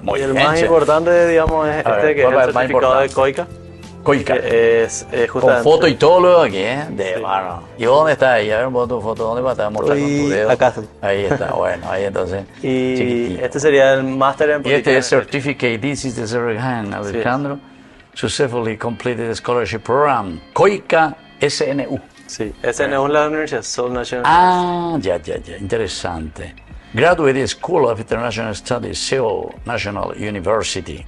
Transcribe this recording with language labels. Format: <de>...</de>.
<es>Muy bien, el más importante, digamos, es este, que es el certificado de COICA. Coica. Es justamente... Con foto y todo luego aquí, ¿eh? De mano. ¿Y vos dónde estás ahí? A ver, vos tu foto, ¿dónde vas a mostrar con tu dedo? Acá. Ahí está, bueno, ahí entonces. Y chiquitito. este sería el máster en política. Y este es</es> <en>Certificate, this is the certificate, Alejandro. Successfully completed the scholarship program. COICA SNU.</en> <es>Sí, SNU es la universidad, Seoul National. Ah, ya, interesante.</es> <en>Graduate School of International Studies, Seoul National University.</en>